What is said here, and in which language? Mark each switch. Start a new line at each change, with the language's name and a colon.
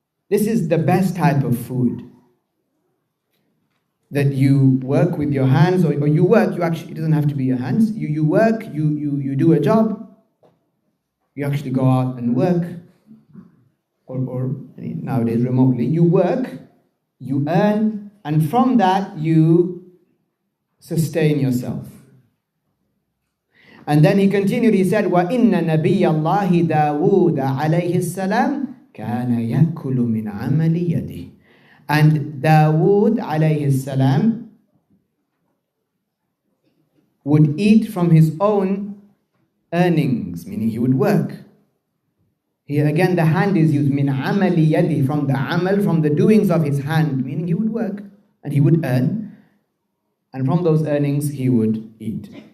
English: This is the best type of food. That you work with your hands, or you work, you actually, it doesn't have to be your hands. You work, you do a job, you actually go out and work, or nowadays remotely, you work, you earn, and from that you sustain yourself. And then he continued, he said,
Arabic: وَإِنَّ نَبِيَّ اللَّهِ دَاوُودَ عَلَيْهِ السَّلَامِ كَانَ يَأْكُلُ مِنْ عَمَلِ يَدِهِ.
English: And Dawood alayhi salam would eat from his own earnings, meaning he would work. Here again the hand is used,
Arabic: min amali yadi,
English: from the amal, from the doings of his hand, meaning he would work and he would earn, and from those earnings he would eat.